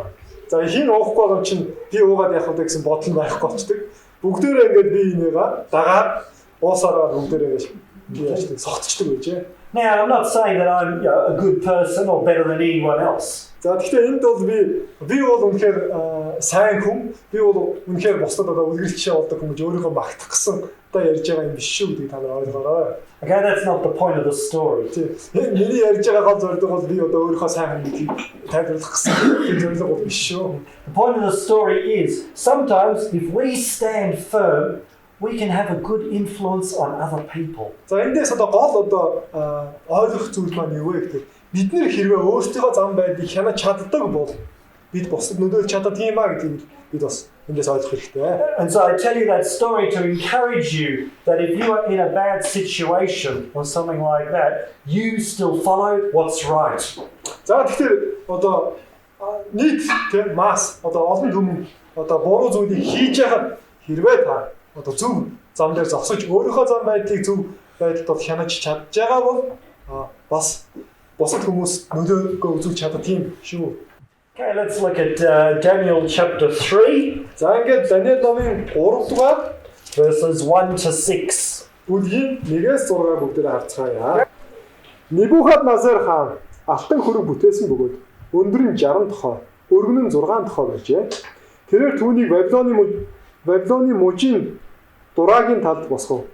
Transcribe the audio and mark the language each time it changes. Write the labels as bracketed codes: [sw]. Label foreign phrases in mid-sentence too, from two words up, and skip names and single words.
[mn] За хин уухгүй байгаа чинь би уугаад явах удаа гэсэн бодол байхгүй болчдөг. Бүгдээрээ ингээд би энийга дагаад уусараа бүгдээрээ яачдаг согтчдаг байжээ. [en] Now I'm not saying that I'm a good person or better than anyone else. [mn] За тэгэхээр энд бол би бол үнэхээр сайн хүн, би бол үнэхээр бусдад одоо үлгэрчээ болдог хүн гэж өөрийгөө магтах гэсэн одоо ярьж байгаа юм биш шүү гэдгийг та нар ойлгоорой. [en] Okay, that's not the point of the story. [mn] Миний ярьж байгаа гол зорилго бол би одоо өөрийнхөө сайн хүн гэдгийг тайлбарлах гэсэн зорилго бол биш шүү. [en] The point of the story is sometimes if we stand firm, we can have a good influence on other people. [mn] За эндээс одоо гол одоо ойлгох зүйл маань юу вэ гэхээр бид нэр хэрвээ өөрсдийнхөө зам байдлыг хянаж чаддаг бол бид бусад нөлөөлж чаддаг юм а гэдгийг бид бас эндээс ойлгох хэрэгтэй. [en] And so I tell you that story to encourage you that if you are in a bad situation or something like that, you still follow what's right. [mn] За тэгэхээр одоо нийт тийм масс одоо олон түмэн одоо буруу зүйлийг хийж яхад хэрвээ та одоо зөв зам дээр зогсож өөрийнхөө зам байдлыг зөв байдалд хянаж чадж байгаа бол бас бусад хүмүүс нөлөөгөө үзүүлж чадах тийм шүү. [en] Okay, let's look at Daniel chapter 3. [mn] За ингээд Даниэл номын 3 дугаар [en] verses 1 to 6. [mn] Бүлгийн 1-6 бүгдээрээ харцгаая. Небухадназар хаан алтан хөрөг бүтээсэн бөгөөд өндөр нь 60 тохой, өргөн нь 6 тохой байжээ. Тэрээр түүнийг Вавилоны мужийн дураагийн талд босгов.